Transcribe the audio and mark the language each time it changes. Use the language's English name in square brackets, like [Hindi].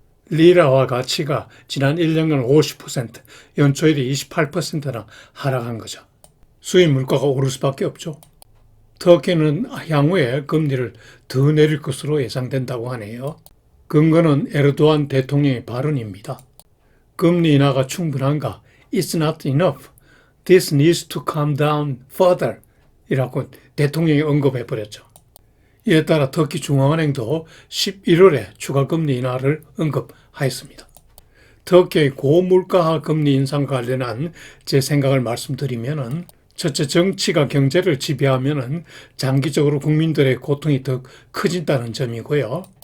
[Korean] 리라화 가치가 지난 1년간 50%, 연초일이 28%나 하락한 거죠. 수입 물가가 오를 수밖에 없죠. 터키는 향후에 금리를 더 내릴 것으로 예상된다고 하네요. 근거는 에르도안 대통령의 발언입니다. 금리 인하가 충분한가? [English] It's not enough. This needs to come down further. [Korean] 이라고 대통령이 언급해버렸죠. 이에 따라 터키 중앙은행도 11월에 추가 금리 인하를 언급하였습니다. 터키의 고물가 금리 인상 관련한 제 생각을 말씀드리면은 첫째, 정치가 경제를 지배하면은 장기적으로 국민들의 고통이 더 커진다는 점이고요.